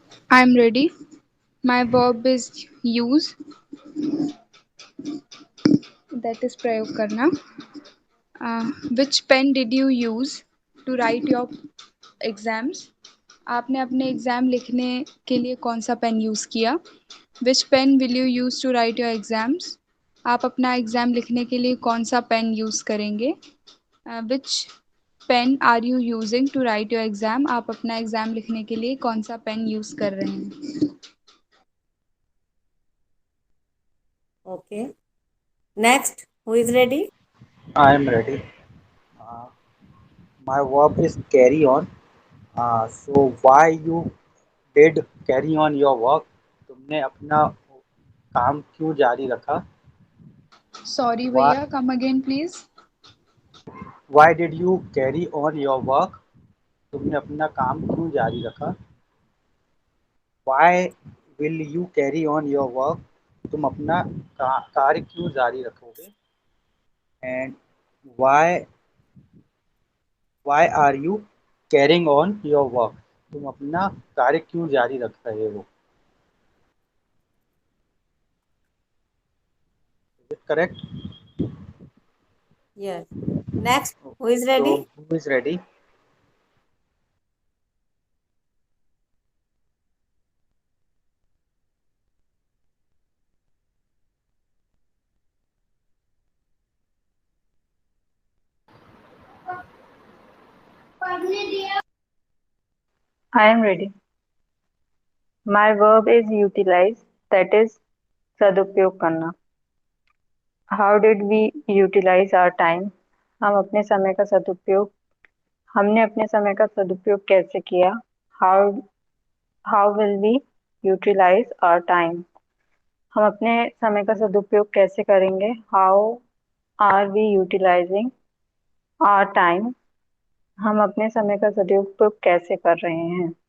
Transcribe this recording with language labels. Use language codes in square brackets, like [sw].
[en] I'm ready. My verb is use, that is [hi] प्रयोग करना. [en] Which pen did you use to write your exams? [hi] आपने अपने exam लिखने के लिए कौन सा पेन यूज़ किया? [en] Which pen will you use to write your exams? [hi] आप अपना एग्ज़ाम लिखने के लिए कौन सा पेन यूज़ करेंगे? [en] Which pen are you using to write your exam? [hi] आप अपना एग्ज़ाम लिखने के लिए कौन सा पेन यूज़ कर रहे हैं? [en] Okay. Next, who is ready? I am ready. Uh, my verb is carry on. So why you did carry on your work? [hi] तुमने अपना काम क्यों जारी रखा? [en] Sorry Why भैया, come again please. why did you carry on your work? [hi] तुमने अपना काम क्यों जारी रखा? [en] Why will you carry on your work? [hi] तुम अपना कार्य क्यों जारी रखोगे? [en] And why are you carrying on your work? [hi] तुम अपना कार्य क्यों जारी रख रहे हो? [en] Is it correct? Yes. Next, who is So ready? who is ready? I am ready. My verb is utilize, that is [hi] सदुपयोग करना. [en] How did we utilize our time? [hi] हम अपने समय का सदुपयोग हमने अपने समय का सदुपयोग कैसे किया? [en] How how will we utilize our time? [hi] हम अपने समय का सदुपयोग कैसे करेंगे? [en] How are we utilizing our time? [hi] हम अपने समय का सदुपयोग कैसे कर रहे हैं?